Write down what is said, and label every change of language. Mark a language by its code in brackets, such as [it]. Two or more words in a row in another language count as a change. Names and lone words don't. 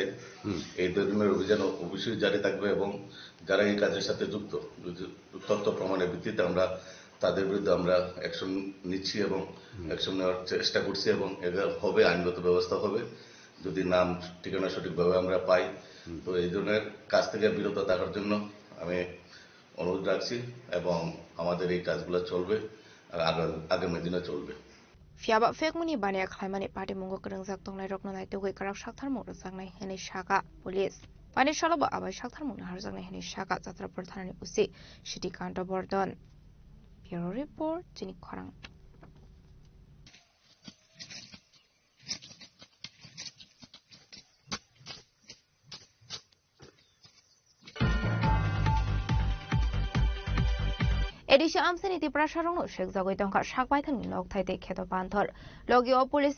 [bn] এই ধরনের অভিযান অবশ্যই জারি থাকবে এবং যারা এই কাজের সাথে যুক্ত তথ্য প্রমাণের ভিত্তিতে আমরা তাদের বিরুদ্ধে আমরা অ্যাকশন নিচ্ছি এবং অ্যাকশন নেওয়ার চেষ্টা করছি এবং এটা হবে, আইনগত ব্যবস্থা হবে যদি নাম ঠিকানা সঠিকভাবে আমরা পাই। তো এই ধরনের কাজ থেকে বিরত থাকার জন্য আমি অনুরোধ রাখছি এবং আমাদের এই কাজগুলো চলবে আর আগামী দিনে চলবে। [trp] Fiaba fekmuni bania khlaimani party mungo krungjak tonglai rokno nai tugoi karak shakthar mung rojaknai hene shaka police pani shalaba abai shakthar mung harjaknai hene shaka Jatrapur thanani usi Shittikanta Bordon. [en] Bureau report [trp] Jini Khorang. Edisha Amseni Tipra Sharong Shek Zagoitonka Shakbaitan Nok Taite Keto Panthor Logio Police